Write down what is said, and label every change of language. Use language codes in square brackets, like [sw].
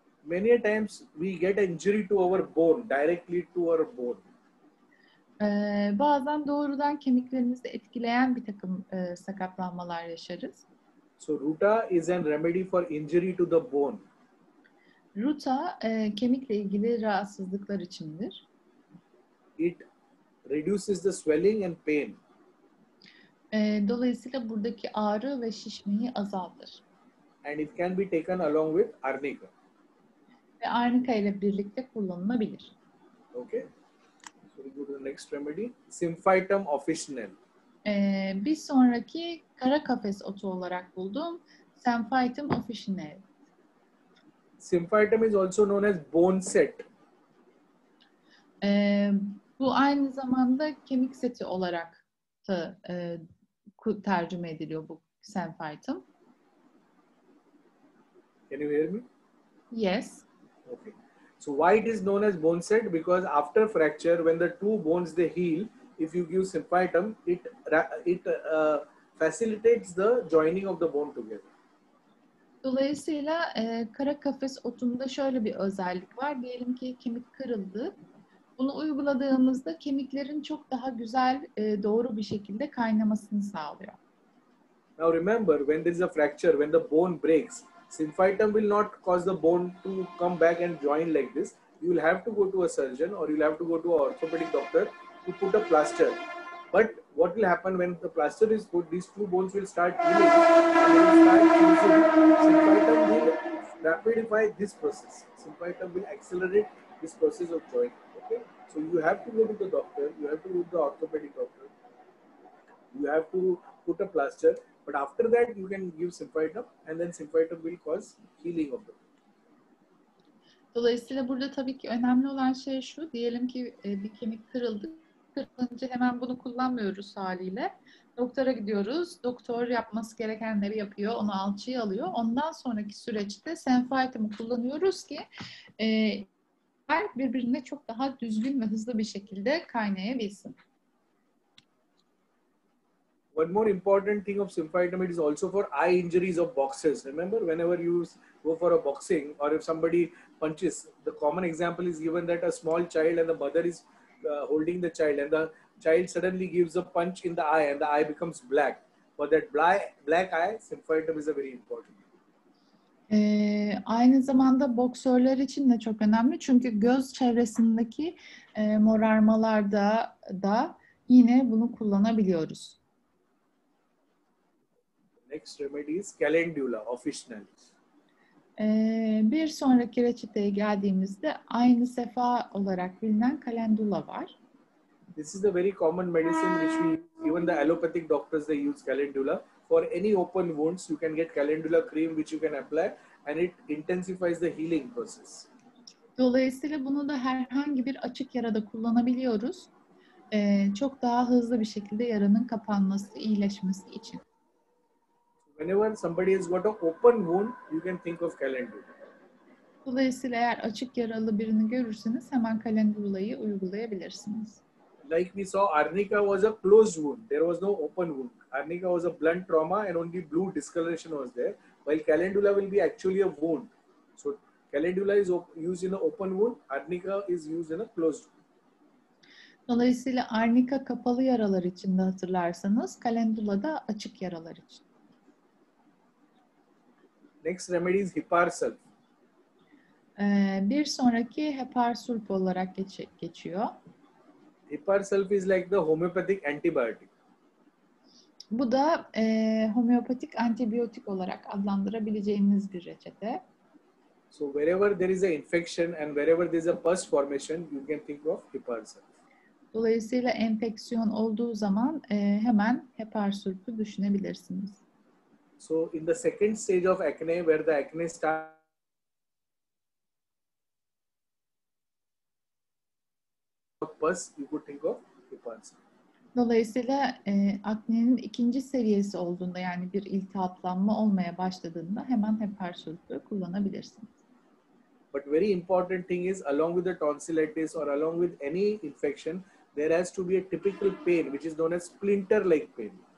[en] Many a times we get an injury to our bone, directly to our bone. [tr] Bazen doğrudan kemiklerimizi etkileyen bir takım sakatlanmalar yaşarız. [en] So ruta is a remedy for injury to the bone. [tr] Ruta kemikle ilgili rahatsızlıklar içindir. [en] It reduces the swelling and pain. [tr] Dolayısıyla buradaki ağrı ve şişmeyi azaltır. [en] And it can be taken along with arnica. [tr] Ve arnika ile birlikte kullanılabilir. [en] Okay. So we go to the next remedy. Symphytum officinale. [tr] Bir sonraki kara kafes otu olarak buldum. Symphytum officinale. [en] Symphytum is also known as bone set. [tr] Bu aynı zamanda kemik seti olarak da tercüme ediliyor bu symphytum. [en] Can you hear me? Yes. Okay. So why it is known as bone set? Because after fracture, when the two bones they heal, if you give symphytum, it facilitates the joining of the bone together. [tr] Dolayısıyla kara kafes otunda şöyle bir özellik var. Diyelim ki kemik kırıldı. Bunu uyguladığımızda kemiklerin çok daha güzel, doğru bir şekilde kaynamasını sağlıyor. [en] Now remember, when there is a fracture, when the bone breaks, symphytum will not cause the bone to come back and join like this. You will have to go to a surgeon or you will have to go to an orthopedic doctor to put a plaster. But what will happen when the plaster is put, these two bones will start healing and they will start fusing. Symphytum will rapidify this process. Symphytum will accelerate this process of joining. Okay, so you have to go to the doctor, you have to go to the orthopedic doctor, you have to put a plaster, but after that you can give symphytum and then symphytum will cause healing of the bone. [tr] Dolayısıyla burada tabii ki önemli olan şey şu. Diyelim ki bir kemik kırıldı. Kırılınca hemen bunu kullanmıyoruz haliyle. Doktora gidiyoruz. Doktor yapması gerekenleri yapıyor. Onu alçıya alıyor. Ondan sonraki süreçte symphytum'u kullanıyoruz ki birbirine çok daha düzgün ve hızlı bir şekilde kaynayabilsin. [en] One more important thing of symphytum, it is also for eye injuries of boxers. Remember, whenever you go for a boxing or if somebody punches, the common example is given that a small child and the mother is holding the child and the child suddenly gives a punch in the eye and the eye becomes black. For that black eye, symphytum is a very important. [tr] Aynı zamanda boksörler için de çok önemli. Çünkü göz çevresindeki morarmalarda da yine bunu kullanabiliyoruz. [en] Next remedy is calendula officinalis. [tr] Bir sonraki reçeteye geldiğimizde aynı sefa olarak bilinen calendula var. [en] This is a very common medicine which we, even the allopathic doctors, they use calendula. For any open wounds, you can get calendula cream which you can apply and it intensifies the healing process. [tr] Dolayısıyla bunu da herhangi bir açık yarada kullanabiliyoruz. Çok daha hızlı bir şekilde yaranın kapanması, iyileşmesi için. [en] Whenever somebody has got an open wound, you can think of calendula. [tr] Dolayısıyla eğer açık yaralı birini görürseniz hemen calendulayı uygulayabilirsiniz. [en] Like we saw, arnica was a closed wound. There was no open wound. Arnica was a blunt trauma and only blue discoloration was there. While calendula will be actually a wound. So calendula is used in an open wound. Arnica is used in a closed wound. [tr] Dolayısıyla arnika kapalı yaralar için de hatırlarsanız, calendula da açık yaralar için. [en] Next remedy is Heparsulf. [tr] Bir sonraki heparsulf olarak geçiyor. [en] Heparsulf is like the homeopathic antibiotic. [tr] Bu da homeopatik antibiyotik olarak adlandırabileceğimiz bir reçete. [en] So wherever there is a infection and wherever there is a pus formation, you can think of Heparsulf. [tr] Dolayısıyla enfeksiyon olduğu zaman hemen heparsulfü düşünebilirsiniz. [en] So in the second stage of acne, where the acne starts, pus, you could think of Heparsulf. [tr] Dolayısıyla aknenin ikinci seviyesi olduğunda, yani bir iltihaplanma olmaya başladığında hemen heparsulfü kullanabilirsiniz. [en] But very important thing is, along with the tonsillitis or along with any infection, there has to be a typical pain which is known as splinter-like pain.